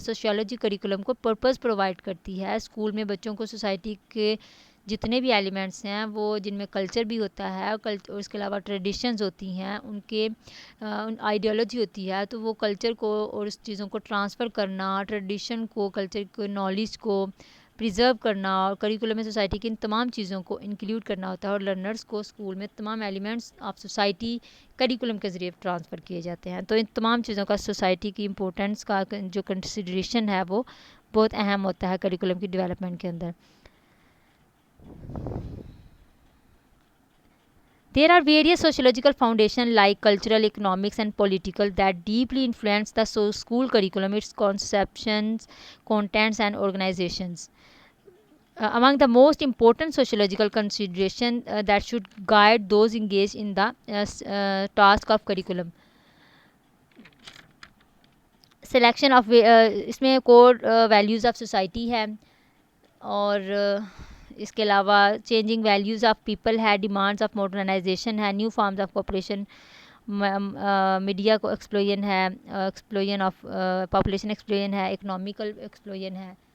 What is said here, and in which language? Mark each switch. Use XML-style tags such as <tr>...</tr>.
<ur>Sociology curriculum کو purpose provide کرتی ہے، اسکول میں بچوں کو سوسائٹی کے جتنے بھی ایلیمنٹس ہیں وہ جن میں کلچر بھی ہوتا ہے اور اس کے علاوہ ٹریڈیشنز ہوتی ہیں، ان کے آئیڈیالوجی ہوتی ہے، تو وہ کلچر کو اور اس چیزوں کو ٹرانسفر کرنا، ٹریڈیشن کو، کلچر کو، نالج کو پریزرو کرنا اور کریکولم میں سوسائٹی کی ان تمام چیزوں کو انکلیوڈ کرنا ہوتا ہے، اور لرنرز کو اسکول میں تمام ایلیمنٹس آف سوسائٹی کریکولم کے ذریعے ٹرانسفر کیے جاتے ہیں. تو ان تمام چیزوں کا سوسائٹی کی امپورٹنس کا جو کنسیڈریشن ہے وہ بہت اہم ہوتا ہے کریکولم کی ڈیولپمنٹ کے اندر.</ur> <en>There are various sociological foundations like cultural, economics and political that deeply influence the school curriculum, its conceptions, contents and organizations. Among the most important sociological considerations that should guide those engaged in the task of curriculum. Selection of</en> <ur>اس میں</ur> <en>core values of society</en> <ur>ہے، اور اس کے علاوہ</ur> <en>Changing values of people ہے، demands of modernisation ہے، new forms of cooperation, media کو explosion ہے، explosion of population explosion ہے، economical explosion ہے.</en>